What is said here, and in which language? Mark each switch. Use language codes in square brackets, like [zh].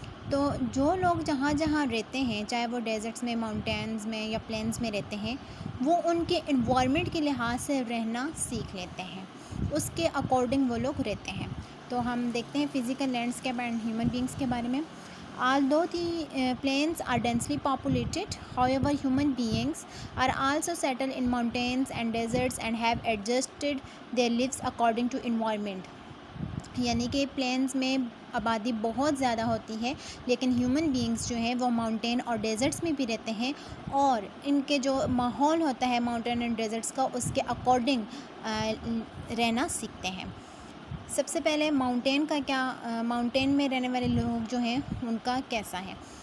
[ur] تو جو لوگ جہاں رہتے ہیں، چاہے وہ ڈیزرٹس میں، ماؤنٹینز میں یا پلینز میں رہتے ہیں، وہ ان کے انوائرمنٹ کے لحاظ سے رہنا سیکھ لیتے ہیں، اس کے اکارڈنگ وہ لوگ رہتے ہیں. تو ہم دیکھتے ہیں [en] physical landscape and human beings [ur] کے بارے میں. [en] Although the plains are densely populated, however, human beings are also settled in mountains and deserts and have adjusted their lives according to environment. [ur] یعنی کہ پلینز میں آبادی بہت زیادہ ہوتی ہے، لیکن ہیومن بینگس جو ہیں وہ ماؤنٹین اور ڈیزرٹس میں بھی رہتے ہیں، اور ان کے جو ماحول ہوتا ہے [en] mountain and deserts [ur] کا، اس کے اکارڈنگ رہنا سیکھتے ہیں. سب سے پہلے ماؤنٹین کا کیا، ماؤنٹین میں رہنے والے لوگ جو ہیں ان کا کیسا ہے.